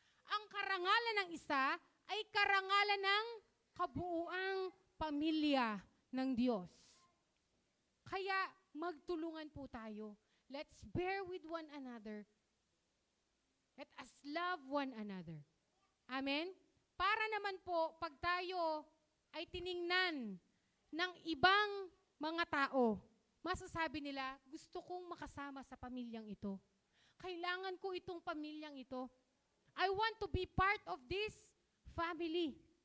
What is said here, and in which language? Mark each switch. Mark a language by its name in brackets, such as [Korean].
[Filipino] Ang karangalan ng isa ay karangalan ng kabuuang pamilya ng Diyos. Kaya magtulungan po tayo. [English] Let's bear with one another. Let us love one another. Amen? [Filipino] Para naman po, pag tayo ay tiningnan ng ibang mga tao, masasabi nila, gusto kong makasama sa pamilyang ito. Kailangan ko itong pamilyang ito. [English] I want to be part of this family.